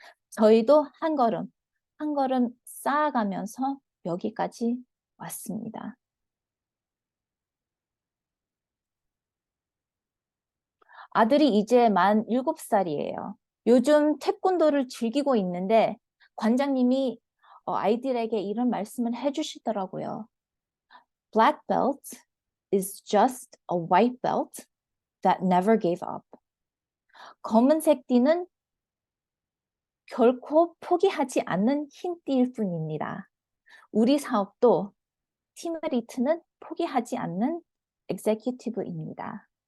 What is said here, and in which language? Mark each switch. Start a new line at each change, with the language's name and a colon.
Korean: 저희도 한 걸음 쌓아가면서 여기까지 왔습니다. 아들이 이제 만 7살이에요. 요즘 태권도를 즐기고 있는데 관장님이 아이들에게 이런 말씀을 해주시더라고요.
English: Black belt is just a white belt that never gave up.
Korean: 검은색 띠는 결코 포기하지 않는 흰 띠일 뿐입니다. 우리 사업도 팀리트는 포기하지 않는 executive입니다.